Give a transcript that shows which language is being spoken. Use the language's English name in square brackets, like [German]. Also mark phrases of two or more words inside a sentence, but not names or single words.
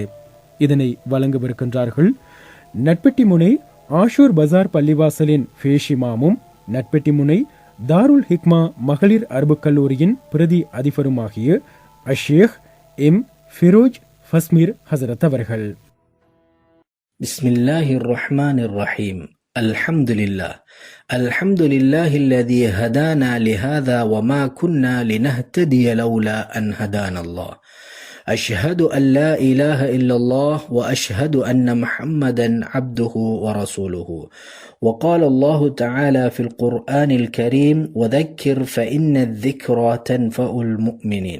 [Tamil] இதனை வழங்கவிருக்கின்றார்கள் நட்பெட்டி முனை ஆஷூர் பஜார் பள்ளிவாசலின் ஃபேஷிமாமும், நட்பெட்டி முனை தாருல் ஹிக்மா மகளிர் அரபுக் கல்லூரியின் பிரதி அதிபருமாகிய அஷேக் எம் ஃபிரோஜ் ஃபஸ்மீர் ஹசரத் அவர்கள். [Arabic] بسم الله الرحمن الرحيم. الحمد لله الذي هدانا لهذا وما كنا لنهتدي لولا أن هدانا الله. أشهد أن لا إله إلا الله وأشهد أن محمدا عبده ورسوله. وقال الله تعالى في القرآن الكريم: وذكر فإن الذكرى تنفع المؤمنين.